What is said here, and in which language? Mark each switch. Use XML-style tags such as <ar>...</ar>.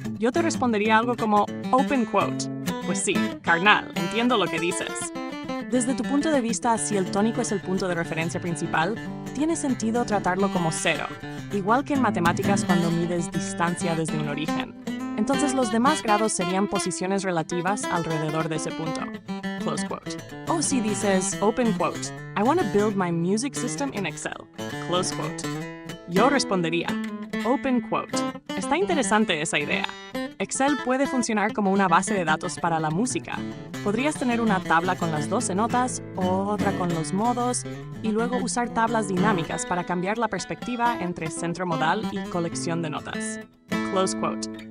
<es>Yo te respondería algo como</es> <en>open quote.</en> <es>Pues sí, carnal, entiendo lo que dices. Desde tu punto de vista, si el tónico es el punto de referencia principal, tiene sentido tratarlo como 0, igual que en matemáticas cuando mides distancia desde un origen. Entonces los demás grados serían posiciones relativas alrededor de ese punto.</es> <en>Close quote.</en> <es>O si dices,</es> <en>open quote, I want to build my music system in Excel. Close quote.</en> <es>Yo respondería,</es> <en>open quote.</en> <es>Está interesante esa idea. Excel puede funcionar como una base de datos para la música. Podrías tener una tabla con las 12 notas, otra con los modos, y luego usar tablas dinámicas para cambiar la perspectiva entre centro modal y colección de notas.</es> <en>Close quote.</en>